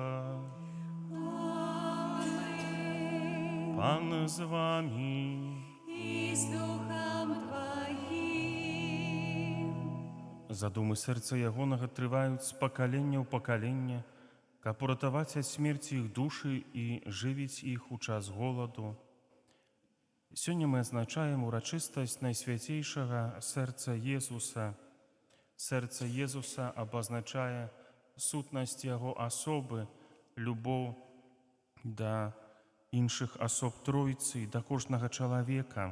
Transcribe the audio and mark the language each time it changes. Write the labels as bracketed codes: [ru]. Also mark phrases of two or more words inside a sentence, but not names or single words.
[uk] Аминь. Пан з вами. І з Духом Твоїм. [be] Задуми серця ягонага трываюць з пакалення ў пакаленне, каб уратаваць ад смерці іх душы і жывіць іх у час голаду. Сёння мы адзначаем урачыстасць найсвяцейшага сэрца Езуса. Сэрца Езуса абазначае сутнасць яго асобы, любоў да іншых асоб Тройцы, да кожнага чалавека.